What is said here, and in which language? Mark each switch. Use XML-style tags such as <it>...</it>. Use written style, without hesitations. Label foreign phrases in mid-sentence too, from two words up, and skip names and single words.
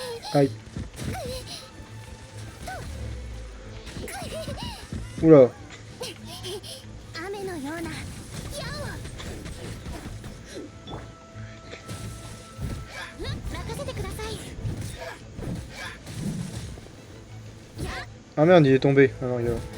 <fr>Aïe. Oula.</fr> <ja>雨のような矢を任せてください。</ja> <fr>Ah merde, il est tombé. Ah non, il est là.</fr>